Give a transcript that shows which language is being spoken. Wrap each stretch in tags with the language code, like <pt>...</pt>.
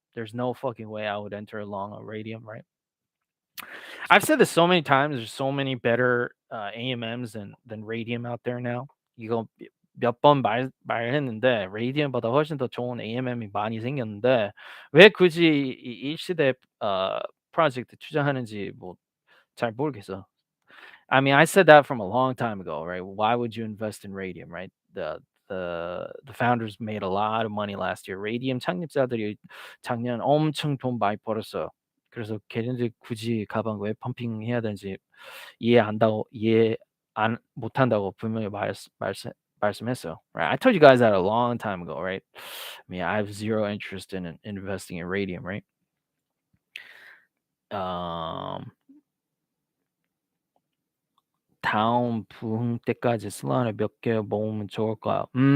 <en>There's no fucking way I would enter a long on Radium, right? I've said this so many times. There's so many better AMMs than Radium out there now.</en> <ko>이거 몇 번 말했는데 Radium보다 훨씬 더 좋은 AMM이 많이 생겼는데 왜 굳이 이 일시대 프로젝트 투자하는지 뭐 잘 모르겠어.</ko> <en>I mean, I said that from a long time ago, right? Why would you invest in Radium, right? the founders made a lot of money last year.</en> <ko>Radium 창립자들이 작년 엄청 돈 많이 벌었어요. 그래서 걔네들 굳이 가방 왜 펌핑해야 되는지 이해 안 못한다고 분명히 말씀했어요.</ko> <en>Right? I told you guys that a long time ago, right? I mean, I have zero interest in investing in radium, right?</en> <ko>Um, 다음 부흥 때까지 슬라나 몇 개 모으면 좋을까요?</ko>